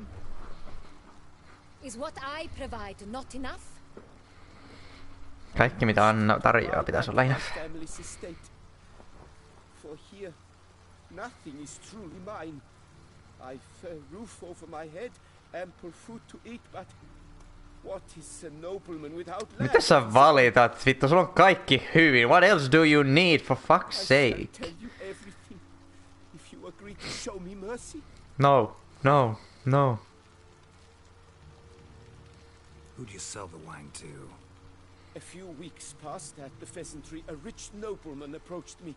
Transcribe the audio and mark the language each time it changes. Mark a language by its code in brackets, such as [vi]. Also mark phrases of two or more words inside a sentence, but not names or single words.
[en] Is what I provide not enough? [fi] Kaikki mitä Anna tarjoaa pitäisi olla enough. [en] Family's estate. For here, nothing is truly mine. I've a roof over my head, ample food to eat, but what is a nobleman without land? [fi] Mitä sä valitat? Vittu, sulla on kaikki hyvin. [en] What else do you need, for fuck's I shall sake? tell you everything if you agree to show me mercy. No, no, no. Who'd you sell the wine to? A few weeks past at the pheasantry, a rich nobleman approached me.